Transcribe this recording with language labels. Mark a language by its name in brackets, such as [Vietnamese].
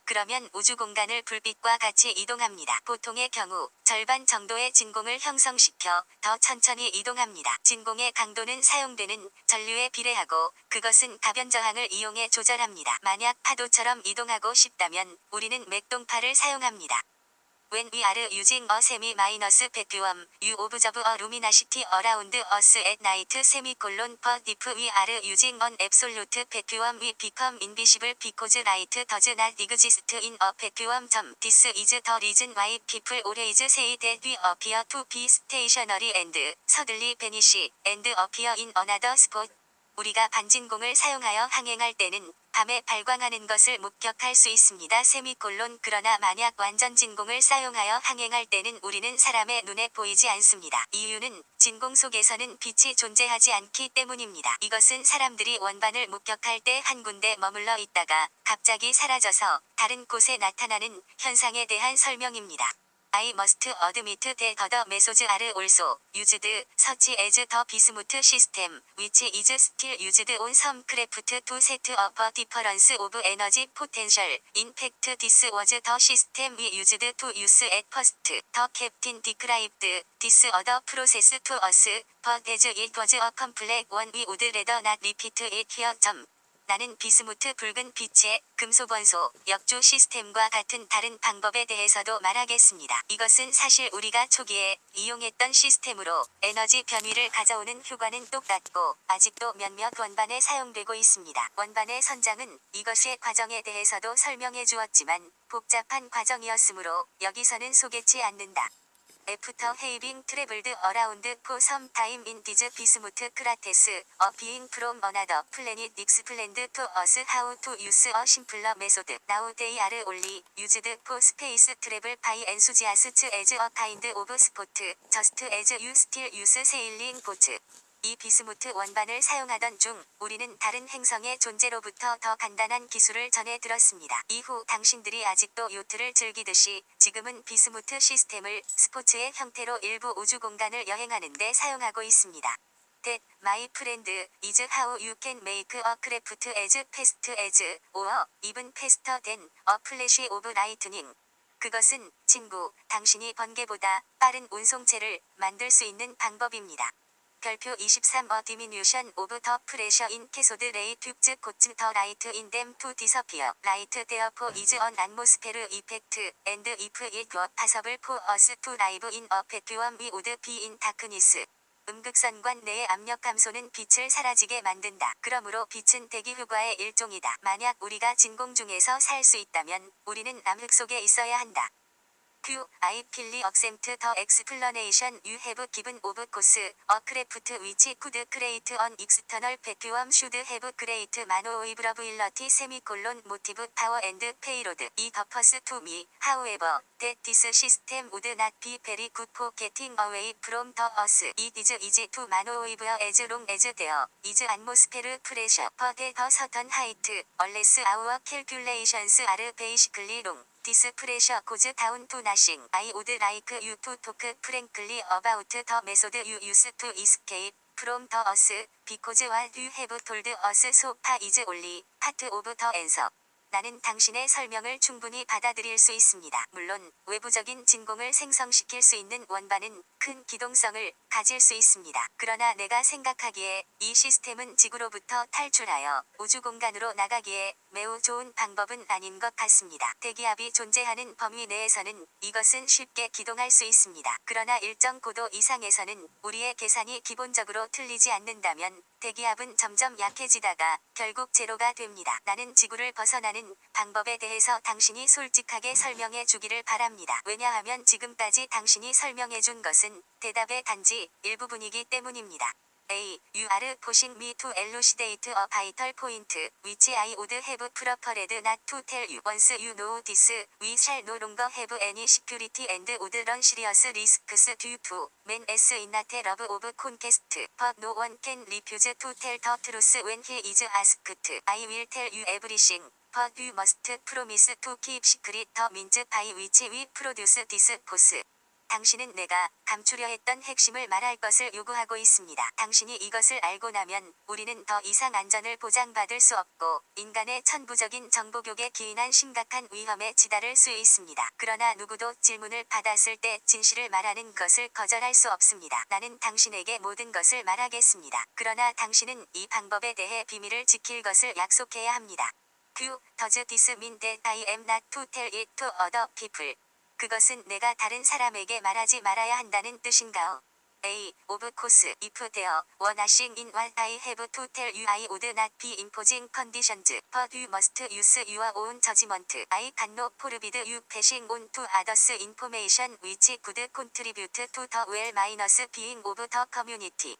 [Korean] 그러면 우주 공간을 불빛과 같이 이동합니다. 보통의 경우 절반 정도의 진공을 형성시켜 더 천천히 이동합니다. 진공의 강도는 사용되는 전류에 비례하고 그것은 가변 저항을 이용해 조절합니다. 만약 파도처럼 이동하고 싶다면 우리는 맥동파를 사용합니다. [English] When we are using a semi-minus vacuum, you observe a luminosity around us at night but if we are using an absolute vacuum we become invisible because light does not exist in a vacuum. This is the reason why people always say that we appear to be stationary and suddenly vanish and appear in another spot. [Korean] 우리가 반진공을 사용하여 항행할 때는 밤에 발광하는 것을 목격할 수 있습니다. 그러나 만약 완전 진공을 사용하여 항행할 때는 우리는 사람의 눈에 보이지 않습니다. 이유는 진공 속에서는 빛이 존재하지 않기 때문입니다. 이것은 사람들이 원반을 목격할 때 한 군데 머물러 있다가 갑자기 사라져서 다른 곳에 나타나는 현상에 대한 설명입니다. [English] I must admit that the methods are also used, such as the bismuth system, which is still used on some craft to set up a difference of energy potential. In fact, this was the system we used to use at first. The captain described this other process to us, but as it was a complex one we would rather not repeat it here. [Korean] 나는 비스무트 붉은 빛의 금속원소 역조 시스템과 같은 다른 방법에 대해서도 말하겠습니다. 이것은 사실 우리가 초기에 이용했던 시스템으로 에너지 변위를 가져오는 효과는 똑같고 아직도 몇몇 원반에 사용되고 있습니다. 원반의 선장은 이것의 과정에 대해서도 설명해 주었지만 복잡한 과정이었으므로 여기서는 소개치 않는다. [English] After having traveled around for some time in these bismuth craters, a being from another planet explained to us how to use a simpler method. Now they are only used for space travel by enthusiasts as a kind of sport, just as you still use sailing boats. [Korean] 이 비스무트 원반을 사용하던 중 우리는 다른 행성의 존재로부터 더 간단한 기술을 전해 들었습니다. 이후 당신들이 아직도 요트를 즐기듯이 지금은 비스무트 시스템을 스포츠의 형태로 일부 우주 공간을 여행하는 데 사용하고 있습니다. [English] That, my friend, is how you can make a craft as fast as, or even faster than, a flash of lightning. [Korean] 그것은 친구, 당신이 번개보다 빠른 운송체를 만들 수 있는 방법입니다. 별표 [English] 23 A diminution of the pressure in cathode ray tubes causes the light in them to disappear. Light therefore is an atmosphere effect, and if it were possible for us to live in a vacuum we would be in darkness. [Korean] 음극선관 내의 압력 감소는 빛을 사라지게 만든다. 그러므로 빛은 대기 효과의 일종이다. 만약 우리가 진공 중에서 살 수 있다면 우리는 암흑 속에 있어야 한다. [English] Q. I fully accept the explanation you have given of course. A craft which could create an external vacuum should have great maneuverability motive power and payload. It appears to me, however, that this system would not be very good for getting away from the Earth. It is easy to maneuver as long as there is atmosphere pressure, but at a certain height, unless our calculations are basically wrong. This pressure goes down to nothing. I would like you to talk frankly about the method you use to escape from the us, because what you have told us so far is only part of the answer. [Korean] 나는 당신의 설명을 충분히 받아들일 수 있습니다. 물론 외부적인 진공을 생성시킬 수 있는 원반은 큰 기동성을 가질 수 있습니다. 그러나 내가 생각하기에 이 시스템은 지구로부터 탈출하여 우주 공간으로 나가기에 매우 좋은 방법은 아닌 것 같습니다. 대기압이 존재하는 범위 내에서는 이것은 쉽게 기동할 수 있습니다. 그러나 일정 고도 이상에서는 우리의 계산이 기본적으로 틀리지 않는다면 대기압은 점점 약해지다가 결국 제로가 됩니다. 나는 지구를 벗어나는 방법에 대해서 당신이 솔직하게 설명해 주기를 바랍니다. 왜냐하면 지금까지 당신이 설명해 준 것은 대답의 단지 일부분이기 때문입니다. [English] A. You are pushing me to elucidate a vital point, which I would have preferred not to tell you. Once you know this, we shall no longer have any security and would run serious risks due to man as innate love of conquest. But no one can refuse to tell the truth when he is asked. I will tell you everything, but you must promise to keep secret the means by which we produce this force. [Korean] 당신은 내가 감추려 했던 핵심을 말할 것을 요구하고 있습니다. 당신이 이것을 알고 나면 우리는 더 이상 안전을 보장받을 수 없고 인간의 천부적인 정보교에 기인한 심각한 위험에 치달을 수 있습니다. 그러나 누구도 질문을 받았을 때 진실을 말하는 것을 거절할 수 없습니다. 나는 당신에게 모든 것을 말하겠습니다. 그러나 당신은 이 방법에 대해 비밀을 지킬 것을 약속해야 합니다. [English] Does this mean that I am not to tell it to other people? [Korean] 그것은 내가 다른 사람에게 말하지 말아야 한다는 뜻인가요? [English] A. Of course, if there were nothing in what I have to tell you, I would not be imposing conditions, but you must use your own judgment. I cannot forbid you passing on to others information which could contribute to the well-being of the community.